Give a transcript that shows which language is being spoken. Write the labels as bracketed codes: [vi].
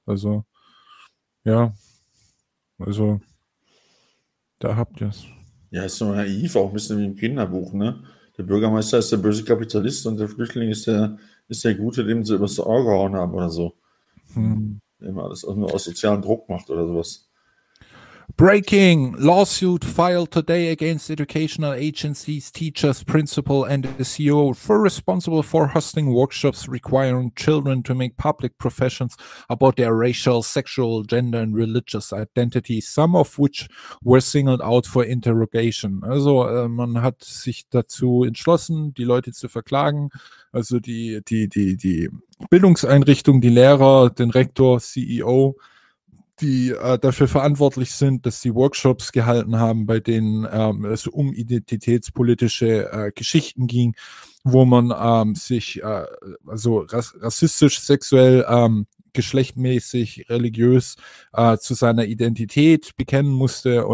[de] Also, ja, also, da habt ihr es. Ja, ist so naiv, auch ein bisschen wie im Kinderbuch, ne? Der Bürgermeister ist der böse Kapitalist und der Flüchtling ist der Gute, dem sie übers Ohr gehauen haben oder so. Immer alles nur aus sozialem Druck macht oder sowas. [en] Breaking! Lawsuit filed today against educational agencies, teachers, principal and the CEO for responsible for hosting workshops requiring children to make public professions about their racial, sexual, gender and religious identity, some of which were singled out for interrogation. [de] Also, man hat sich dazu entschlossen, die Leute zu verklagen. Also die Bildungseinrichtung, die Lehrer, den Rektor, CEO, die dafür verantwortlich sind, dass sie Workshops gehalten haben, bei denen es um identitätspolitische Geschichten ging, wo man sich also rassistisch, sexuell, geschlechtmäßig, religiös zu seiner Identität bekennen musste.